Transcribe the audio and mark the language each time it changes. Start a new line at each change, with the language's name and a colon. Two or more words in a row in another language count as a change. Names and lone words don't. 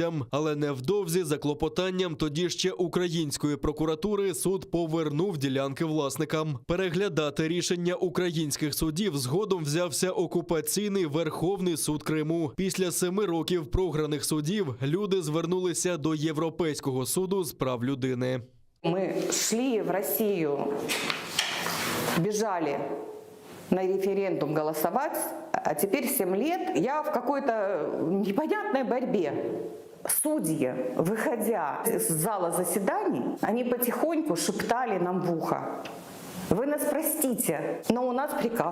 Ukrainian: Але невдовзі Невдовзі за клопотанням тоді ще української прокуратури суд повернув ділянки власникам. Переглядати рішення українських судів згодом взявся окупаційний Верховний суд Криму. Після 7 років програних судів люди звернулися до Європейського суду з прав людини.
Russian: Мы шли в Россию, бежали на референдум голосовать, а теперь 7 лет я в какой-то непонятной борьбе. Судьи, выходя из зала заседаний, они потихоньку шептали нам в ухо: вы нас простите, но у нас приказ.